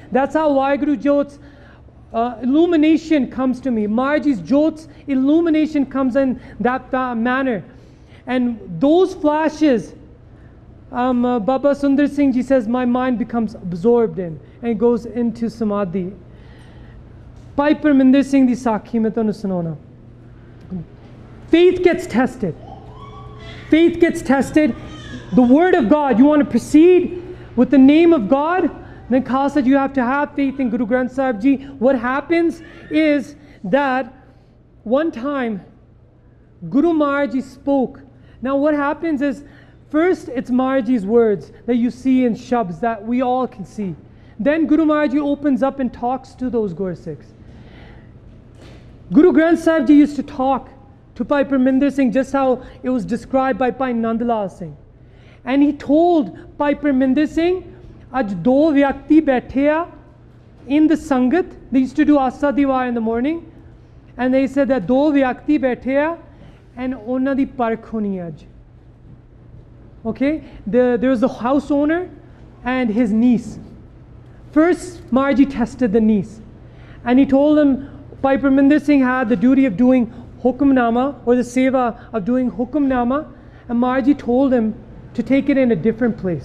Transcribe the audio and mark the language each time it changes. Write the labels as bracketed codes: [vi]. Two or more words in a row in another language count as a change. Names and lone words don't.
[en] That's how Waheguru Jot's illumination comes to me. Maharaj's Jot's illumination comes in that manner. And those flashes, Baba Sundar Singh Ji says, my mind becomes absorbed in and goes into samadhi. [pa] ਭਾਈ ਪਰਮਿੰਦਰ ਸਿੰਘ ਦੀ ਸਾਖੀ ਮੈਂ ਤੈਨੂੰ ਸੁਣਾਉਣਾ. [en] Faith gets tested. Faith gets tested. The word of God, you want to proceed with the name of God, then Khalsa, you have to have faith in Guru Granth Sahib Ji. What happens is that one time Guru Maharaj Ji spoke. Now what happens is, first it's Maharaj Ji's words that you see in Shabds that we all can see. Then Guru Maharaj Ji opens up and talks to those Gursikhs. Guru Granth Sahib Ji used to talk to Bhai Parminder Singh just how it was described by Bhai Nandlal Singh. And he told Bhai Parminder Singh, [pa] ਅੱਜ ਦੋ ਵਿਅਕਤੀ ਬੈਠੇ [en] in the Sangat. They used to do Asa Diwar in the morning. And they said that [pa] ਦੋ ਵਿਅਕਤੀ ਬੈਠੇ and ਉਹਨਾਂ ਦੀ ਪਰਖ ਹੋਣੀ ਅੱਜ. [en] Okay? There was the house owner and his niece. First, Maharaj Ji tested the niece. And he told him, Bhai Parminder Singh had the duty of doing Hukamnama, or the seva of doing Hukamnama, and Maharaj Ji told him to take it in a different place.